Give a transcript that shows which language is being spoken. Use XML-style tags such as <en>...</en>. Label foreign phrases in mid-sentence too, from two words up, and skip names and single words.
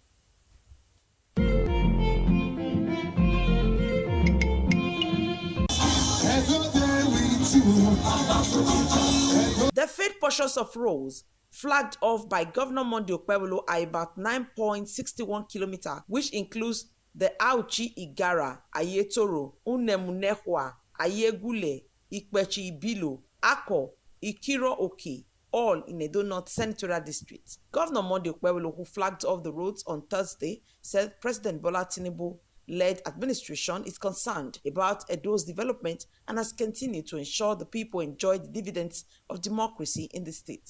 <en>The failed portions of roads flagged off by Governor Monday Okpebolo are about 9.61 kilometers, which includes the Auchi Igara, Ayetoro, Unemunehwa, Ayegule, Ikpechi Ibilo, Ako, Ikiro Oke, all in Edo North Senatorial District. Governor Monday Okpebolo, who flagged off the roads on Thursday, said President Bola Tinubu-led administration is concerned about Edo's development and has continued to ensure the people enjoy the dividends of democracy in the state.</en>